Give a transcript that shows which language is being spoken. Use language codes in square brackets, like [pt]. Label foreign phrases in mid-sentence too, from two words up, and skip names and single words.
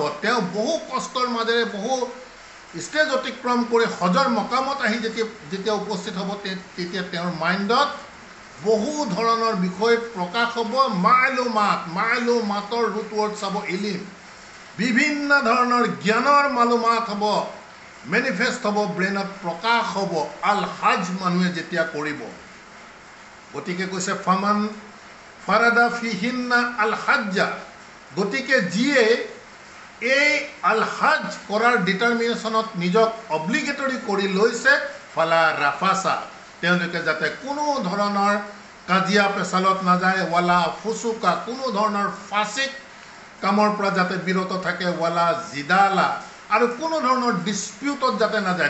[as] তেওঁ বহু কষ্টৰ মাজেৰে বহু ষ্টেজ অতিক্ৰম কৰি হজৰ মকামত আহি যেতিয়া উপস্থিত হ'ব, তেতিয়া তেওঁৰ মাইণ্ডত বহু ধৰণৰ বিষয় প্ৰকাশ হ'ব। মা'লুমাতৰ [en] root word [as] চাব ইলিম, বিভিন্ন ধৰণৰ জ্ঞানৰ মালুমাত হ'ব, মেনিফেষ্ট হ'ব, ব্ৰেইনত প্ৰকাশ হ'ব আল হাজ মানুহে যেতিয়া কৰিব। গতিকে কৈছে [ar] فمن فرض فيهن الحج, [as] গতিকে যিয়ে এই আল হাজ কৰাৰ ডিটাৰমিনেশ্যনত নিজক অব্লিগেটৰী কৰি লৈছে, [ar] فلا رفث, [as] তেওঁলোকে যাতে কোনো ধৰণৰ কাজিয়া পেচালত নাযায়, [ar] ولا فسوق, [as] কোনো ধৰণৰ ফাচিক কামৰ পৰা যাতে বিৰত থাকে, [ar] ولا جدال, [as] আৰু কোনো ধৰণৰ ডিছপিউটত যাতে নাযায়।